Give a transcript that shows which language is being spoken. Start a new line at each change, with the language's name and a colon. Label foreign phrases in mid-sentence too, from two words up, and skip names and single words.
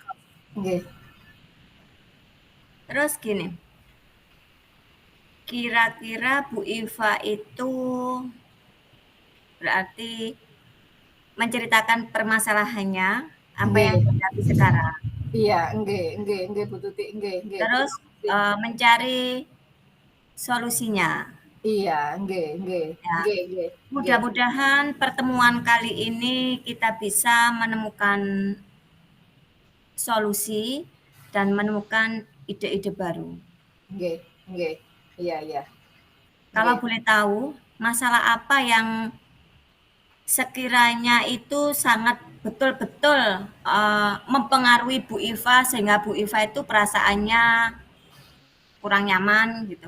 Indonesian: tugas nggih. Terus gini, kira-kira Bu Iva itu berarti menceritakan permasalahannya, apa yang Nggih. dihadapi sekarang. Iya,
Javanese: nggih, nggih, nggih Bu Tuti, nggih, nggih.
Indonesian: Terus Terima kasih. mencari solusinya. Iya,
Javanese: nggih, nggih,
Indonesian: Ya.
Javanese: nggih, nggih, nggih.
Indonesian: Mudah-mudahan pertemuan kali ini kita bisa menemukan solusi dan menemukan ide-ide baru.
Javanese: Nggih, nggih.
Indonesian: Iya, iya. Kalau Nggih. boleh tahu, masalah apa yang sekiranya itu sangat betul-betul mempengaruhi Bu Iva sehingga Bu Iva itu perasaannya kurang nyaman gitu.